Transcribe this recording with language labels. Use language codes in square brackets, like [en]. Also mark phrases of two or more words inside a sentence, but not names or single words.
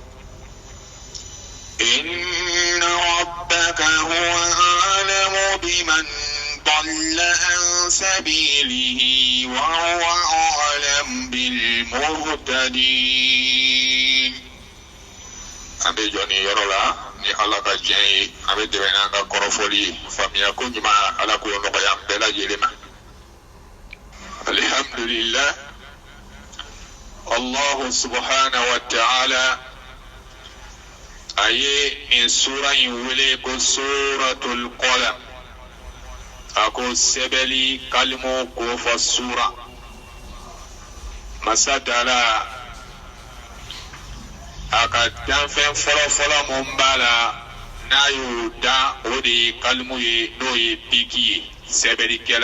[ar] إن ربك هو أعلم بمن ضل عن سبيله وهو أعلم بالمهتدين. [bm] أبي جوني يرولا ni Ala ka diɲɛ ye an bɛ dɛmɛ n'an ka kɔrɔfɔli ye faamuya ko ɲuman Ala k'o nɔgɔya bɛɛ lajɛlen ma. Alhamdulillah, Allahu [ar] سبحانه وتعالى [bm] a ye nin sura in wele ko [ar] سورة القلم. [bm] A ko sɛbɛnni kalimu kofɔ sura. Masa Taala a ka danfɛn fɔlɔfɔlɔ mun b'a la n'a y'o dan o de ye kalimu ye n'o ye biki ye sɛbɛnnikɛla.